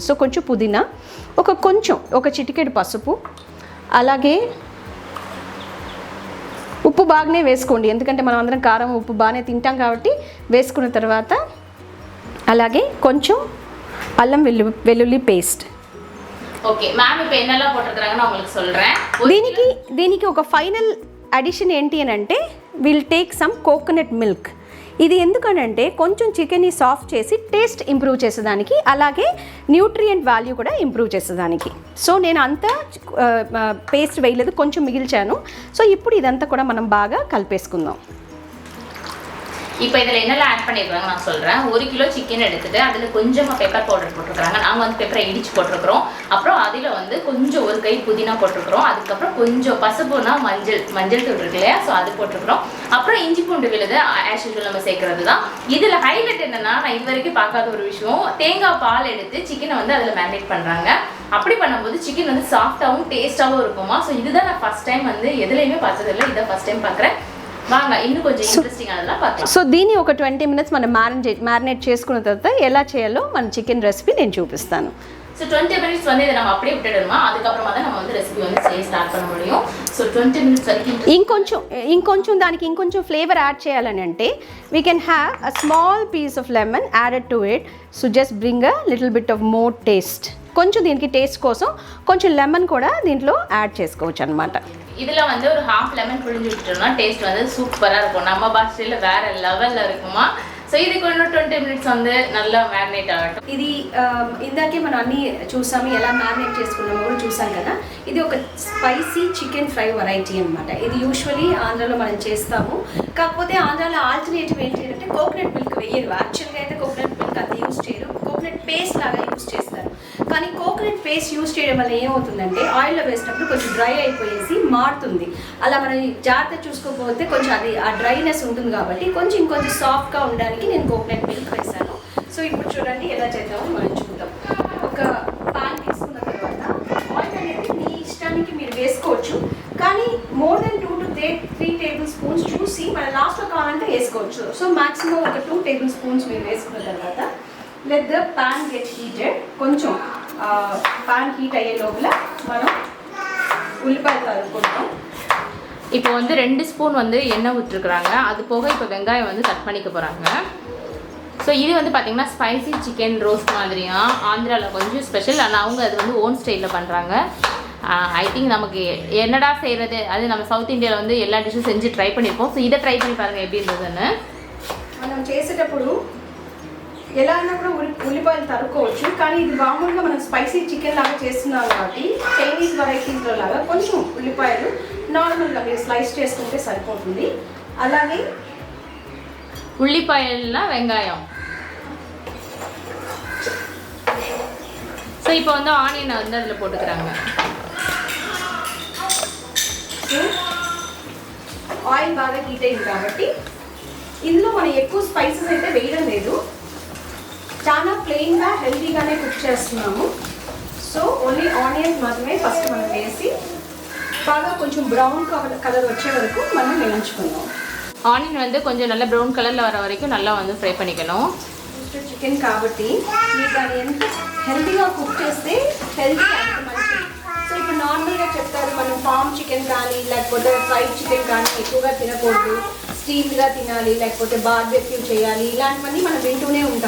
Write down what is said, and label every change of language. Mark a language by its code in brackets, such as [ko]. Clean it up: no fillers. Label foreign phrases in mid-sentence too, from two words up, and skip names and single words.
[te] సో కొంచెం పుదీనా, ఒక చిటికెడు పసుపు, అలాగే ఉప్పు బాగానే వేసుకోండి, ఎందుకంటే మనం అందరం కారం ఉప్పు బాగానే తింటాం కాబట్టి వేసుకున్న తర్వాత, అలాగే కొంచెం అల్లం వెల్లుల్లి పేస్ట్. [en] okay ma'am, [ta] இப்போ என்னெல்லாம் போட்டுருக்காங்கன்னு உங்களுக்கு சொல்றேன். [te] దీనికి ఒక ఫైనల్ అడిషన్ ఏంటి అని అంటే [en] will take some coconut milk. [te] ఇది ఎందుకనంటే కొంచెం చికెన్ని సాఫ్ట్ చేసి [en] taste improve [te] చేసేదానికి, అలాగే [en] nutrient value [te] కూడా ఇంప్రూవ్ చేసేదానికి. సో నేను అంతా పేస్ట్ వేయలేదు, కొంచెం మిగిల్చాను. సో ఇప్పుడు ఇదంతా కూడా మనం బాగా కలిపేసుకుందాం. [ta] இப்போ இதில் என்னெல்லாம் ஆட் பண்ணியிருக்காங்க நான் சொல்கிறேன். 1 கிலோ சிக்கன் எடுத்துகிட்டு அதில் கொஞ்சமாக பெப்பர் பவுடர் போட்டிருக்கிறாங்க. நாங்கள் வந்து பெப்பரை இடித்து போட்டிருக்கிறோம். அப்புறம் அதில் வந்து கொஞ்சம் 1 கை புதினா போட்டிருக்கிறோம். அதுக்கப்புறம் கொஞ்சம் பசுப்புனா மஞ்சள் தூள் இருக்கு இல்லையா, ஸோ அது போட்டிருக்கிறோம். அப்புறம் இஞ்சி பூண்டு விழுது [en] as usual [ta] நம்ம சேர்க்கறது தான். இதில் ஹைலைட் என்னென்னா, நான் இது வரைக்கும் பார்க்காத ஒரு விஷயம், தேங்காய் பால் எடுத்து சிக்கனை வந்து அதில் மேரினேட் பண்ணுறாங்க. அப்படி பண்ணும்போது சிக்கன் வந்து சாஃப்டாகவும் டேஸ்ட்டாகவும் இருக்குமா. ஸோ இதுதான் நான் [en] first time [ta] வந்து எதுலேயுமே பார்த்ததில்லை, இதான் [en] first time [ta] பார்க்குறேன். இன்னும் కొంచెం ఇంట్రెస్టింగ్ అలా பார்க்கலாம். [te] సో దీన్ని ఒక 20 minutes మనం మ్యారినేట్ చేసుకున్న తర్వాత ఎలా చేయాలో మన చికెన్ రెసిపీ నేను చూపిస్తాను. [ta] సో 20 minutes வந்து இதை நம்ம அப்படியே விட்டுடணுமா, அதுக்கப்புறமா தான் நம்ம வந்து ரெசிபி வந்து செய்ய ஸ்டார்ట్ பண்ண முடியும். [te] సో 20 minutes వరకు ఇంకొంచెం [en] flavour add [te] చేయాలని అంటే [en] we can have a small piece of lemon added to it. so just bring a little bit of more taste. [te] కొంచెం దీనికి టేస్ట్ కోసం కొంచెం లెమన్ కూడా దీంట్లో యాడ్ చేసుకోవచ్చు అనమాట. [ta] இதில் வந்து ஒரு ½ லெமன் புழிஞ்சு விட்டுட்டோம்னா டேஸ்ட் வந்து சூப்பராக இருக்கும். நம்ம பாஷையில் வேற லெவலில் இருக்குமா. [te] సో ఇది కొన్ని 20 minutes [ta] வந்து நல்லா [te] మ్యారినేట్ అవ్వటం. ఇది ఇందాకే మనం అన్నీ చూసాము, ఎలా మ్యారినేట్ చేసుకున్నామో కూడా చూసాం కదా. ఇది ఒక [en] spicy chicken fry variety [te] అనమాట. ఇది యూజువలీ ఆంధ్రాలో మనం చేస్తాము. కాకపోతే ఆంధ్రాలో ఆల్టర్నేటివ్ ఏంటి అంటే [en] coconut milk [te] వేయరు. యాక్చువల్గా అయితే [en] coconut milk [te] అంత యూజ్ చేయరు, [en] coconut paste [te] లాగా యూజ్ చేస్తారు. కానీ [en] coconut paste [te] యూజ్ చేయడం వల్ల ఏమవుతుందంటే ఆయిల్లో వేసినప్పుడు కొంచెం డ్రై అయిపోయేసి మారుతుంది. అలా మనం జాగ్రత్త చూసుకోకపోతే కొంచెం అది ఆ డ్రైనెస్ ఉంటుంది కాబట్టి ఇంకొంచెం సాఫ్ట్గా ఉండడానికి నేను [en] coconut milk [te] వేసాను. సో ఇప్పుడు చూడండి ఎలా చేద్దామో మనం చూద్దాం. ఒక పాన్ తీసుకున్న తర్వాత ఆయిల్ అనేది మీ ఇష్టానికి మీరు వేసుకోవచ్చు, కానీ [en] more then 2 to 3 tablespoons [te] చూసి మనం లాస్ట్లో కావాలంటే వేసుకోవచ్చు. సో మాక్సిమం ఒక 2 tablespoons మీరు వేసుకున్న తర్వాత [en] let the pan get heated. [te] కొంచెం [en] pan heat [te] అయ్యే లోపల మనం ఉల్లిపాయలు తరుపుకుంటాం. [ta] இப்போ வந்து 2 ஸ்பூன் வந்து எண்ணெய் விட்டுருக்குறாங்க. அது போக இப்போ வெங்காயம் வந்து கட் பண்ணிக்க போகிறாங்க. ஸோ இது வந்து பார்த்திங்கன்னா [en] spicy chicken roast [ta] மாதிரியா ஆந்திராவில் கொஞ்சம் ஸ்பெஷல். ஆனால் அவங்க அது வந்து [en] own style [ta] பண்ணுறாங்க. [en] I think [ta] நமக்கு என்னடா செய்கிறது, அது நம்ம సౌత్ ఇండియాలో வந்து எல்லா డిషెస్ செஞ்சு ட்ரை பண்ணியிருப்போம். ஸோ இதை ட்ரை பண்ணி பாருங்கள் எப்படி இருந்ததுன்னு. [te] మనం చేసేటప్పుడు ఎలా అయినా కూడా ఉల్లిపాయలు తరుక్కోవచ్చు, కానీ ఇది మామూలుగా మనం [en] spicy chicken [te] లాగా చేస్తున్నాం కాబట్టి [en] Chinese varieties [te] లాగా కొంచెం ఉల్లిపాయలు నార్మల్గా మీరు స్లైస్ చేసుకుంటే సరిపోతుంది. అలాగే ఉల్లిపాయల వెంగాయం. [ta] ஸோ இப்போ வந்து ஆனியனை வந்து அதில் போட்டுக்கிறாங்க. [te] ఆయిల్ బాగా హీట్ అయింది కాబట్టి ఇందులో మనం ఎక్కువ స్పైసెస్ అయితే వేయడం లేదు, చాలా ప్లెయిన్గా హెల్తీగానే కుక్ చేస్తున్నాము. సో ఓన్లీ ఆనియన్స్ మాత్రమే ఫస్ట్ మనం వేసి బాగా కొంచెం [en] brown colour [te] వచ్చే వరకు మనం వేయించుకుందాం. ఆనియన్ வந்து కొంచెం நல்ல [en] brown colour [te] వர వరకు நல்லா வந்து ఫ్రై பண்ணிக்கணும். చికెన్ కాబట్టి మీకు అది ఎంత హెల్తీగా కుక్ చేస్తే హెల్తీ అంత మంచిది. సో ఇప్పుడు నార్మల్గా చెప్తారు మనం [en] farm chicken [te] కానీ లేకపోతే [en] fried chicken [te] కానీ ఎక్కువగా తినకూడదు, స్టీమ్డ్గా తినాలి, లేకపోతే బార్బెక్యూ చేయాలి, ఇలాంటివన్నీ మనం వింటూనే ఉంటాం.